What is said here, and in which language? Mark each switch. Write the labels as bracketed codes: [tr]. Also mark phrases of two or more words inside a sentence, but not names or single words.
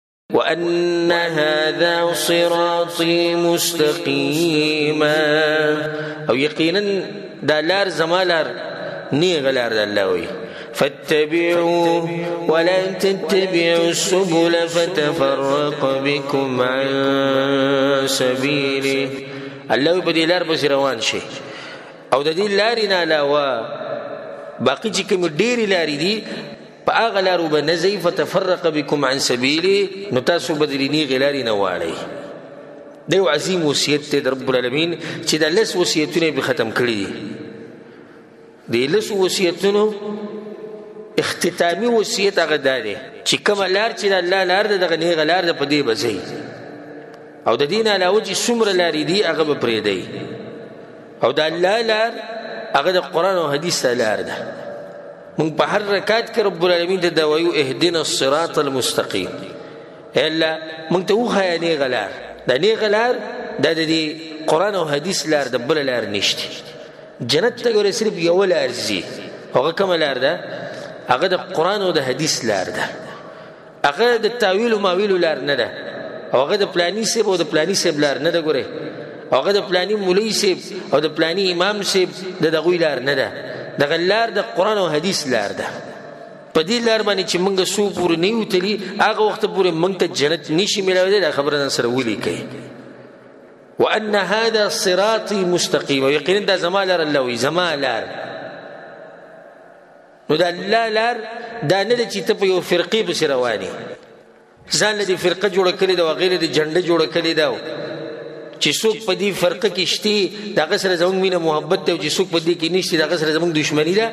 [ar] وأن هذا صراطي مستقيما [ps] او یقینا دا لار زما لار نیغ لار د الله وی [ar] فاتبعوا ولا تتبعوا السبل فتفرق بكم عن سبيله [ps] الله په دې لار پسې روان شي او د دې لارې نه علاوه باقي چې کوم ډېرې لارې دي په هغه لارو به نه ځئ [ar] فتفرق بكم عن سبيله [ps] نو تاسو به د نیغې لارې نه واړئ. دا یو عظیم وصیت دی د رب العالمین چې دا لس وصیتونه یې ختم کړي دي. د لسو وصیتونو اختتامي وصیت هغه دا دی چې کومه لار چې د الله لار ده دغه نیغه لار ده په دې به ځئ او د دې نه علاوه چې څومره لارې دي هغه به پرېږدئ او د الله لار هغه د قرآن او حدیث ته لار ده. مونږ په هر رکعت کې رب العالمین ته دا وایو [ar] اهدنا الصراط المستقیم [ps] الا مونږ ته وښایه نیغه لار. دا نیغه لار دا د دې قرآن او حدیث لار د بله لار نشته. جنت ته ګوره صرف یوه لار ځي هغه کومه لار ده؟ هغه د قرآن او د حدیث لار ده. هغه د تاویل و ماویلو لار نه ده او هغه د پلانی صاحب او د پلانی صاحب لار نه ده. ګوره هغه د پلانی مولوی صاحب او د پلانی امام صاحب د دغوی لار نه ده. دغه لار د قرآن او حدیث لار ده. په دې لار باندې چې موږ څو پورې نه یو تلي هغه وخت پورې موږ ته جنت نشي میلاویدی. دا خبره سره ولیکئ. [ar] وان هذا صراطي مستقیم [ps] یقینا دا زما لار الله وی زما لار. نو دا الله لار دا نه ده چې ته په یو فرقې پسې روانې ځان له دې فرقه جوړه کړې ده او هغې له دې جنډه جوړه کړې ده چې څوک په دې فرقه کې شتي د هغه سره زموږ مینه محبت دی او چې څوک په دې کې نشتي د هغه سره زموږ دشمني ده.